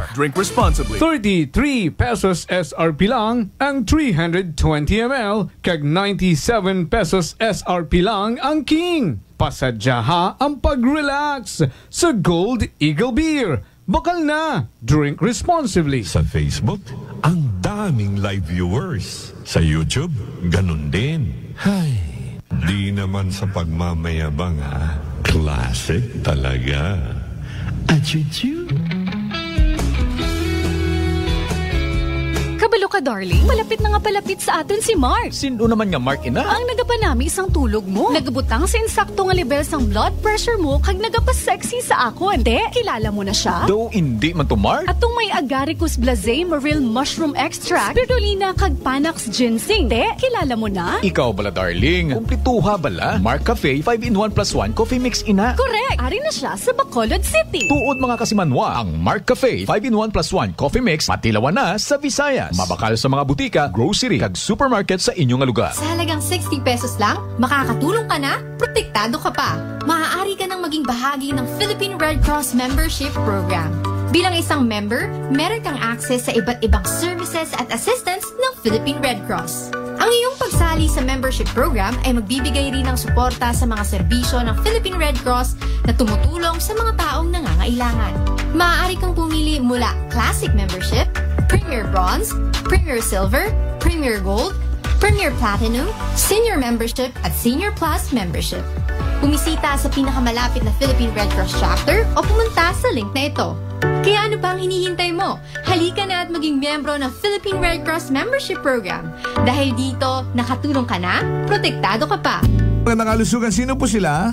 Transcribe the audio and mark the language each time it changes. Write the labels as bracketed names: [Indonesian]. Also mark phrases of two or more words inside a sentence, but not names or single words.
[English] Drink responsibly. [Hiligaynon] 33 pesos SRP lang ang 320 ml, kag 97 pesos SRP lang ang King. Pasadyaha ang pag-relax sa Gold Eagle Beer. Bakal na. [English] Drink responsibly. [Filipino] Sa Facebook, ang daming [English] live viewers. [Filipino] Sa YouTube, ganun din. Hay, di naman sa pagmamayabang ha. Classic talaga. Achuchu. [Hiligaynon] Kabalo ka, darling. [Filipino] Malapit na nga palapit sa atin si Mark. [Hiligaynon] Sino naman nga, Mark, ina? Ang nagapanami isang tulog mo. Nagabutang sa insakto nga level sang [English] blood pressure [Hiligaynon] mo kag nagapasexy sa akon. [Filipino] De, kilala mo na siya? Do, hindi man to, Mark. [Hiligaynon] Atong may Agaricus blazei maril mushroom extract, spirulina kag Panax ginseng. [Filipino] De, kilala mo na? [Hiligaynon] Ikaw bala, darling. Kumplituha bala. Mark Cafe 5-in-1 plus 1 coffee mix ina. Correct. Ari na siya sa Bacolod City. Tuod mga kasimanwa, ang Mark Cafe 5-in-1 plus 1 coffee mix matilawan na sa Visayas. Mabakal sa mga butika, grocery, kag supermarket sa inyong lugar. [Filipino] Sa halagang 60 pesos lang, makakatulong ka na, protektado ka pa. Maaari ka nang maging bahagi ng Philippine Red Cross Membership Program. Bilang isang member, meron kang access sa iba't ibang services at assistance ng Philippine Red Cross. Ang iyong pagsali sa membership program ay magbibigay rin ng suporta sa mga serbisyo ng Philippine Red Cross na tumutulong sa mga taong nangangailangan. Maaari kang pumili mula Classic Membership, Premier Bronze, Premier Silver, Premier Gold, Premier Platinum, Senior Membership at Senior Plus Membership. Bumisita sa pinakamalapit na Philippine Red Cross chapter o pumunta sa link na ito. Kaya ano pa ang hinihintay mo? Halika na at maging miyembro ng Philippine Red Cross Membership Program. Dahil dito, nakatulong ka na, protektado ka pa. Magandang kalusugan, sino po sila?